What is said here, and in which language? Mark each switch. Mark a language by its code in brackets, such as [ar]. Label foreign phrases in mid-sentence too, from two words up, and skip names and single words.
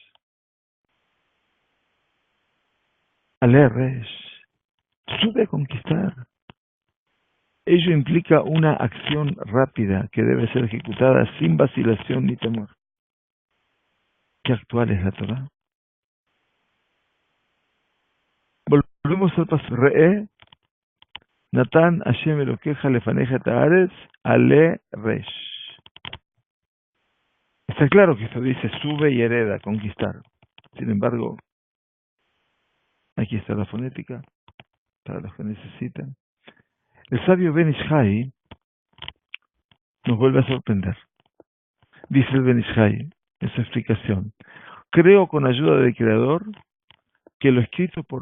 [es] Aleres, sube a conquistar. Ello implica una acción rápida que debe ser ejecutada sin vacilación ni temor. ¿Qué actual es la Torá? Volvemos al paso. [he] ראה נתן השם אלהיך לפניך את הארץ עלה רש. [es] Está claro que esto dice sube y hereda, conquistar. Sin embargo, aquí está la fonética, para los que necesitan. El sabio Ben Ish Hai nos vuelve a sorprender. Dice el Ben Ish Hai en su explicación, creo con ayuda del Creador que lo escrito por